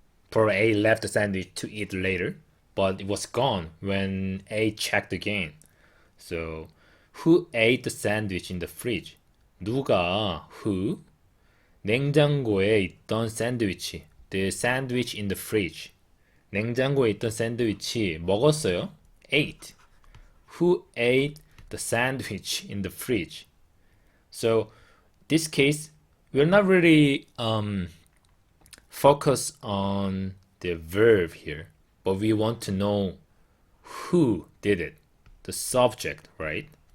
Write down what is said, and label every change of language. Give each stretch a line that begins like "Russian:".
English: Probably A left the sandwich to eat later, but it was gone when A checked again. So who ate the sandwich in the fridge?
Korean: 누가
English: who
Korean: 냉장고에 있던 샌드위치,
English: the sandwich in the fridge.
Korean: 냉장고에 있던 샌드위치 먹었어요?
English: Ate. Who ate the sandwich in the fridge? So this case, we're not really focused on the verb here, but we want to know who did it, the subject, right?